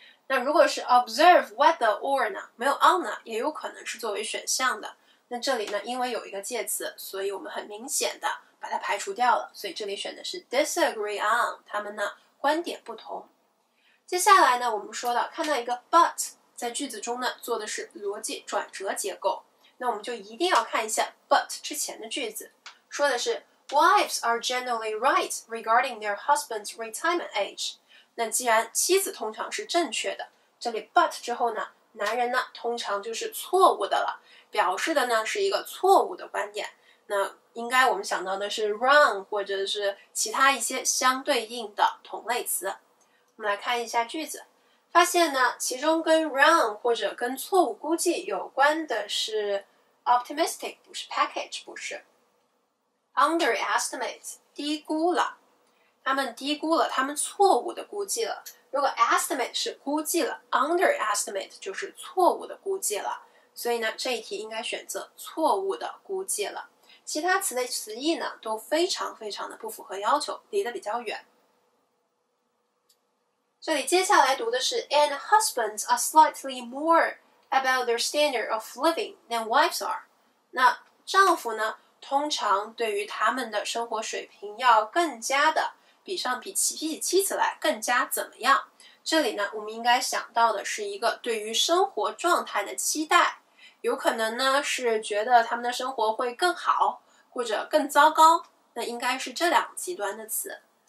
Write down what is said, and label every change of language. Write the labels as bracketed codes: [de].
[zh] 那如果是 [en] observe whether or [zh] 呢，没有 on 呢也有可能是作为选项的，那这里呢因为有一个介词，所以我们很明显的把它排除掉了，所以这里选的是 [en] disagree on， [zh] 他们呢观点不同。接下来呢我们说到看到一个 but 在句子中呢做的是逻辑转折结构，那我们就一定要看一下 but 之前的句子，说的是 [en] Wives are generally right regarding their husband's retirement age。 [zh] 那既然妻子通常是正确的，这里 but 之后呢，男人呢通常就是错误的了，表示的呢是一个错误的观点。那应该我们想到的是 wrong 或者是其他一些相对应的同类词。我们来看一下句子，发现呢其中跟 wrong 或者跟错误估计有关的是 optimistic， 不是 package， 不是 underestimate， 低估了，他们低估了，他们错误的估计了。如果 estimate 是估计了， underestimate 就是错误的估计了，所以呢这一题应该选择错误的估计了。其他词的词义呢都非常的不符合要求，离得比较远。这里接下来读的是 [en] And husbands are slightly more about their standard of living than wives are。 [zh] 那丈夫呢通常对于他们的生活水平要更加的比妻子来更加怎么样。这里呢我们应该想到的是一个对于生活状态的期待，有可能呢是觉得他们的生活会更好或者更糟糕，那应该是这两个极端的词。